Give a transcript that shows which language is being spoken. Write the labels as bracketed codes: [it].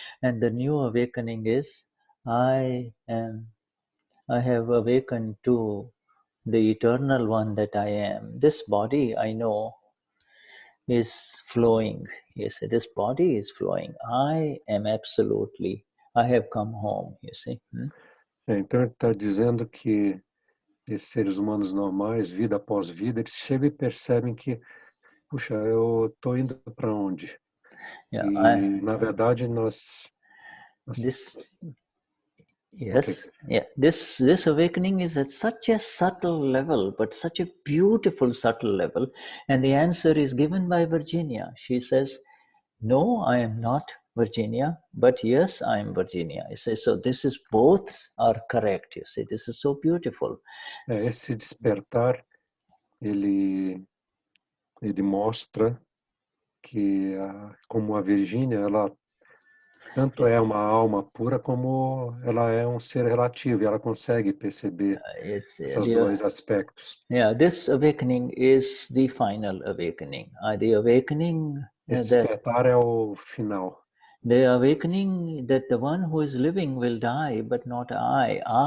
[en] And the new awakening is, I have awakened to the eternal one that I am. This body, I know, is flowing. Yes, this body is flowing. I am absolutely, I have come home, you see. [pt] Então ele está dizendo que esses seres humanos normais, vida após vida, eles chegam e percebem que, puxa, eu estou indo para onde? [en] Yeah, [pt] na verdade, nós... [en] Yes, yeah. This awakening is at such a subtle level, but such a beautiful subtle level. And the answer is given by Virginia. She says, no, I am not Virginia, but yes, I am Virginia. I say, so this is both are correct. You see, this is so beautiful. [pt] Esse despertar, ele mostra que como a Virgínia, ela tanto é uma alma pura como ela é ser relativo, e ela consegue perceber esses dois aspectos. [en] Yeah, this awakening is the final awakening. The awakening [pt] Esse despertar é o final. [en] The awakening that the one who is living will die, but not I.